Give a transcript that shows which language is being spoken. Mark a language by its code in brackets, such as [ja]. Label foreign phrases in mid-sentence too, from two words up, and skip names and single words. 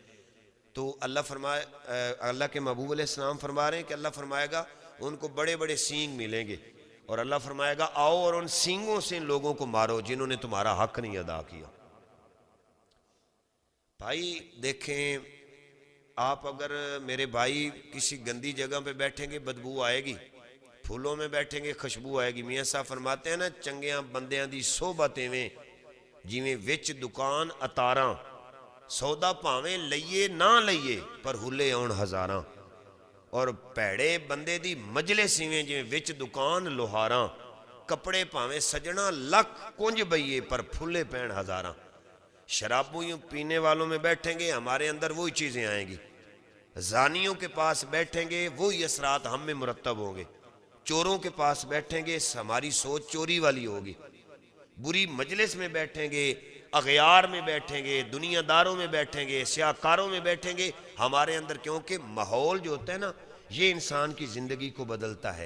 [ur] تو اللہ کے محبوب علیہ السلام فرما رہے ہیں کہ اللہ فرمائے گا ان کو بڑے بڑے سینگ ملیں گے، اور اللہ فرمائے گا آؤ اور ان سینگوں سے ان لوگوں کو مارو جنہوں نے تمہارا حق نہیں ادا کیا۔ بھائی دیکھیں، آپ اگر میرے بھائی کسی گندی جگہ پہ بیٹھیں گے بدبو آئے گی، پھولوں میں بیٹھیں گے خوشبو آئے گی۔ میاں صاحب فرماتے ہیں نا، [pa] چنگیاں بندیاں دی صحبتیں میں جویں وچ دکان اتاراں، سودا پاویں لئیے نہ لئیے پر ہلے آن ہزاراں، اور پیڑے بندے دی مجلس میں جویں وچ دکان لوہاراں، کپڑے پاویں سجنا لکھ کنج بئیے پر پھلے پین ہزاراں۔ [ur] شرابوں پینے والوں میں بیٹھیں گے ہمارے اندر وہی چیزیں آئیں گی، زانیوں کے پاس بیٹھیں گے وہی اثرات ہم میں مرتب ہوں گے، چوروں کے پاس بیٹھیں گے ہماری سوچ چوری والی ہوگی، بری مجلس میں بیٹھیں گے، اغیار میں بیٹھیں گے، دنیا داروں میں بیٹھیں گے، سیاہکاروں میں بیٹھیں گے ہمارے اندر، کیونکہ ماحول جو ہوتا ہے نا یہ انسان کی زندگی کو بدلتا ہے۔